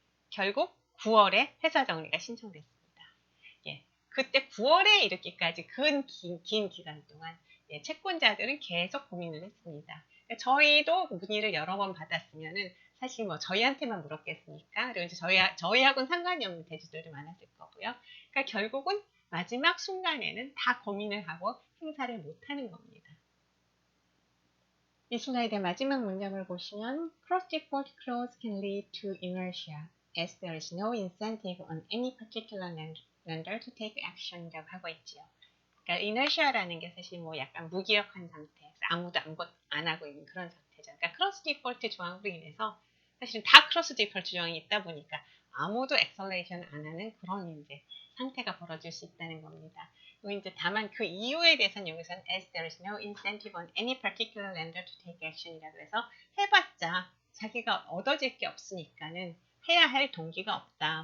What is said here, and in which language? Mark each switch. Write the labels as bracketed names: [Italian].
[Korean] 결국 9월에 회사 정리가 신청됐습니다. 예, 그때 9월에 이르기까지 긴 기간 동안 채권자들은 계속 고민을 했습니다. 저희도 문의를 여러 번 받았으면은 사실 뭐 저희한테만 물었겠습니까? 그리고 이제 저희하고는 상관이 없는 대주들이 많았을 거고요. 그러니까 결국은 마지막 순간에는 다 고민을 하고 행사를 못하는 겁니다. 이 슬라이드의 마지막 문장을 보시면 [English] Cross default clause can lead to inertia as there is no incentive on any particular lender to take action이라고 [Korean] 하고 있지요. 그러니까 inertia라는 게 사실 뭐 약간 무기력한 상태, 아무도 안 하고 있는 그런 상태죠. 그러니까 크로스 디폴트 조항으로 인해서 사실은 다 크로스 디폴트 조항이 있다 보니까 아무도 엑셀레이션 안 하는 그런 이제 상태가 벌어질 수 있다는 겁니다. 이제 다만 그 이유에 대해서는 여기서는 [English] as there is no incentive on any particular lender to take action [Korean] 이라고 해서 해봤자 자기가 얻어질 게 없으니까는 해야 할 동기가 없다.